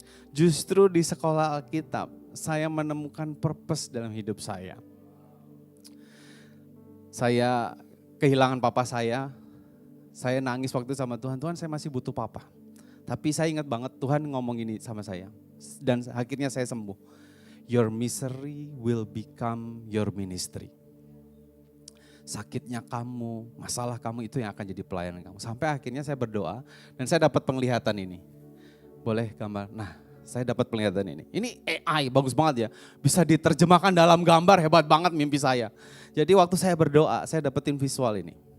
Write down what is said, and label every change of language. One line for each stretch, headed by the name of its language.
Indonesian: Justru di sekolah Alkitab saya menemukan purpose dalam hidup saya. Saya kehilangan papa saya nangis waktu sama Tuhan, Tuhan saya masih butuh papa. Tapi saya ingat banget Tuhan ngomong ini sama saya dan akhirnya saya sembuh.
English: Your misery will become your ministry.
Indonesian: Sakitnya kamu, masalah kamu itu yang akan jadi pelayanan kamu. Sampai akhirnya saya berdoa dan saya dapat penglihatan ini. Boleh gambar? Nah, saya dapat penglihatan ini. Ini AI bagus banget ya. Bisa diterjemahkan dalam gambar, hebat banget mimpi saya. Jadi waktu saya berdoa, saya dapetin visual ini.